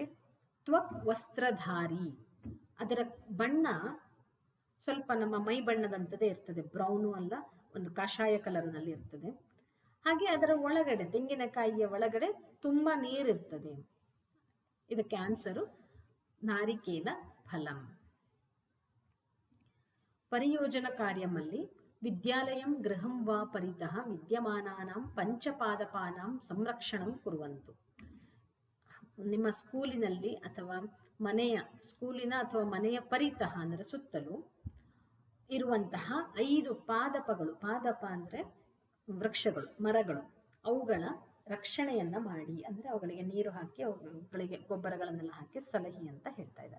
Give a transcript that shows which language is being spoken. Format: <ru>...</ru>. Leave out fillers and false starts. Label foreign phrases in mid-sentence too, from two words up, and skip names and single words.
<sa>ತ್ವಕ್ ವಸ್ತ್ರಧಾರಿ,</sa> <kn>ಅದರ ಬಣ್ಣ ಸ್ವಲ್ಪ ನಮ್ಮ ಮೈ ಬಣ್ಣದಂತದೇ ಇರ್ತದೆ, ಬ್ರೌನು ಅಲ್ಲ, ಒಂದು ಕಾಷಾಯ ಕಲರ್ನಲ್ಲಿ ಇರ್ತದೆ. ಹಾಗೆ ಅದರ ಒಳಗಡೆ, ತೆಂಗಿನಕಾಯಿಯ ಒಳಗಡೆ ತುಂಬಾ ನೀರಿರ್ತದೆ. ಇದಕ್ಕೆ ಆನ್ಸರು</kn> <sa>ನಾರಿಕೇಲ ಫಲಂ. ಪರಿಯೋಜನ ಕಾರ್ಯಮಲ್ಲಿ ವಿದ್ಯಾಲಯಂ ಗೃಹಂ ವಾ ಪರಿತಃ ವಿದ್ಯಮಾನಾನಾಂ ಪಂಚಪಾದಪಾನಾಂ ಸಂರಕ್ಷಣಂ ಕುರುವಂತು.</sa> <kn>ನಿಮ್ಮ ಸ್ಕೂಲಿನಲ್ಲಿ ಅಥವಾ ಸ್ಕೂಲಿನ ಅಥವಾ ಮನೆಯ ಪರಿತಃ ಅಂದರೆ ಸುತ್ತಲೂ ಇರುವಂತಹ 5 ಪಾದಪಗಳು, ಪಾದಪ ಅಂದರೆ ವೃಕ್ಷಗಳು, ಮರಗಳು, ಅವುಗಳ ರಕ್ಷಣೆಯನ್ನ ಮಾಡಿ, ಅಂದರೆ ಅವುಗಳಿಗೆ ನೀರು ಹಾಕಿ ಅವುಗಳಿಗೆ ಗೊಬ್ಬರಗಳನ್ನೆಲ್ಲ ಹಾಕಿ ಸಲಹಿ ಅಂತ ಹೇಳ್ತಾ ಇದ್ದಾರೆ.</kn>